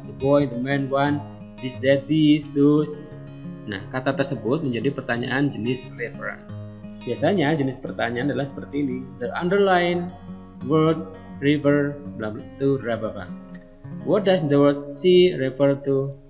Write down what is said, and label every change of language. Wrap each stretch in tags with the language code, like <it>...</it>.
<en>The boy, the man, one, this, that, these, those.</en> <id>Nah, kata tersebut menjadi pertanyaan jenis reference. Biasanya jenis pertanyaan adalah seperti ini.</id> <en>The underline word river blah blah to blah blah. What does the word sea refer to?</en>